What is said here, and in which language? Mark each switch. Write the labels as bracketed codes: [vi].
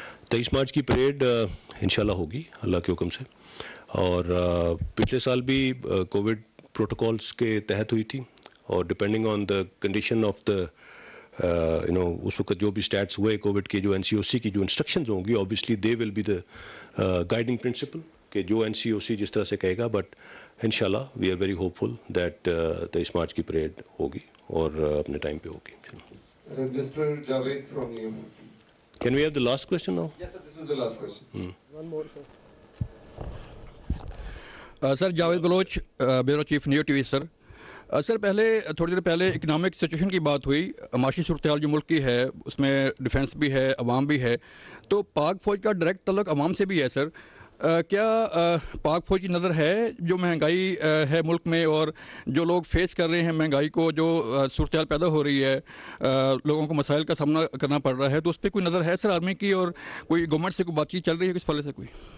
[hi] 23 मार्च की परेड इंशाल्लाह होगी अल्लाह के हुक्म से, और पिछले साल भी कोविड प्रोटोकॉल्स के तहत हुई थी, और [en] depending on the condition of the [hi] उस वक्त जो भी स्टैट्स हुए कोविड के, जो एनसीओसी की जो इंस्ट्रक्शंस होंगी, [en] obviously they will be the guiding principle [hi] कि जो एनसीओसी जिस तरह से कहेगा, बट इंशाल्लाह [en] we are very hopeful that [hi] 23 मार्च की परेड होगी और अपने टाइम पे होगी. [en] Mr. Javed from New. Can we have the last question now? Yes, sir, this is the last question. One more, sir. [hi] Sir Javed Bloch, bureau chief new TV. Sir sir पहले थोड़ी देर पहले economic situation की बात हुई, माशी सूरत हाल जो मुल्क की है उसमें डिफेंस भी है, अवाम भी है, तो पाक फौज का डायरेक्ट तल्लुक अवाम से भी है. सर क्या पाक फौज की नज़र है जो महंगाई है मुल्क में और जो लोग फेस कर रहे हैं महंगाई को, जो सूरत हाल पैदा हो रही है, लोगों को मसाइल का सामना करना पड़ रहा है, तो उस पर कोई नज़र है सर आर्मी की, और कोई गवर्नमेंट से कोई बातचीत चल रही है किस फले से? कोई